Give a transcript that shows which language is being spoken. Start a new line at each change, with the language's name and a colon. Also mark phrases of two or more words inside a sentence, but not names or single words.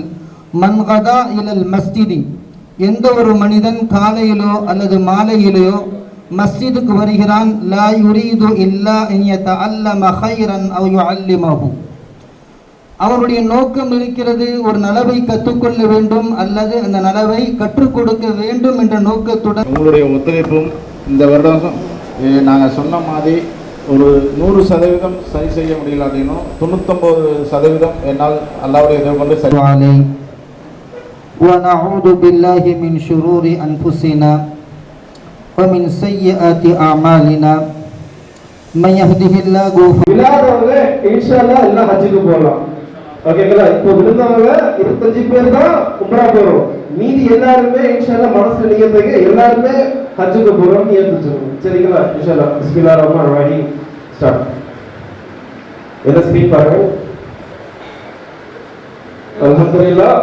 Arabic: من غدا إلى المسجد,
Tamil: எந்த ஒரு மனிதன் காலையிலோ அல்லது மாலையிலோ மஸ்ஜிதுக்கு வருகிறான்,
Arabic: لا يريد إلا أن يتعلم خيرا أو يعلمه,
Tamil: அவருடைய நோக்கம் இருக்கிறது ஒரு நலவை கற்றுக்கொள்ள வேண்டும் அல்லது அந்த நலவை கற்றுக் கொடுக்க வேண்டும் என்ற நோக்கத்துடன். உங்களுடைய ஒத்துழைப்பும் இந்த வருடம் நாங்கள் சொன்ன மாதிரி ஒரு 100% சரி செய்ய முடியல அப்படின்னும் 99% என்னால் அல்லாஹ்வுடைய உதவி கொண்டு சரி.
Arabic: وَنَعُوذُ بِاللَّهِ مِنْ شُرُورِ أَنفُسِنَا وَمِنْ سَيِّئَاتِ أَعْمَالِنَا مَنْ يَهْدِهِ اللَّهُ
Tamil: விழாதவங்க இன்ஷால்லா எல்லாம் ஹஜ்ஜுக்கு போகலாம். ஓகேங்களா? இப்போ விழுந்தவங்க 25 பேர் தான் உம்ரா போறோம். மீதி எல்லாருமே இன்ஷால்லா மனசுல நியத்துங்க, எல்லாருமே ஹஜ்ஜுக்கு போறோம் நியத்துச்சுங்க. சரிங்களா?
Arabic: إن شاء الله بسم الله الرحمن الرحيم
Tamil: ஸ்டார்ட். என்ன ஸ்பீட் பாருங்க. அல்ஹம்துலில்லாஹ்.